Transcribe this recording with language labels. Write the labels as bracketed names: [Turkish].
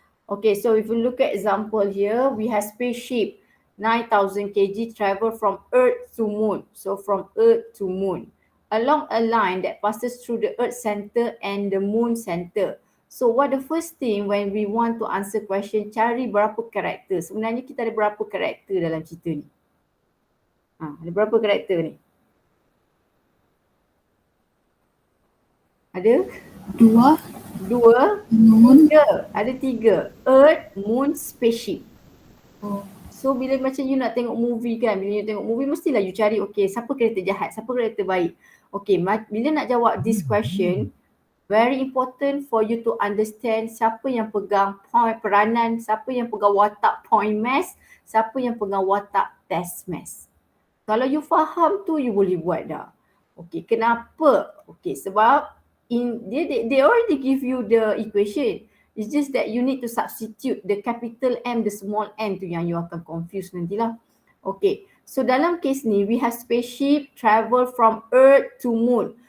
[English] Okay, so if you look at example here, we have spaceship 9,000 kg travel from Earth to Moon. So from Earth to Moon along a line that passes through the Earth center and the Moon center. So what the first thing when we want to answer question, [Malay] cari berapa karakter. Sebenarnya kita ada berapa karakter dalam cerita ni? Ada berapa karakter ni? Ada? 2, [English] Moon. [Malay] 3. Ada 3. Earth, Moon, Spaceship. Oh. So bila macam you nak tengok movie kan, bila you tengok movie mestilah you cari okay siapa karakter jahat, siapa karakter baik. Okay, bila nak jawab [English] this question, very important for you to understand [Malay] siapa yang pegang point peranan, siapa yang pegang watak point mass, siapa yang pegang watak test mass. Kalau you faham tu you boleh buat dah. Okay, kenapa? [English] Okay, sebab they already give you the equation. It's just that you need to substitute the capital M, the small m tu yang you akan confuse nantilah. Okay, so [Malay] dalam case ni [English] we have spaceship travel from Earth to Moon.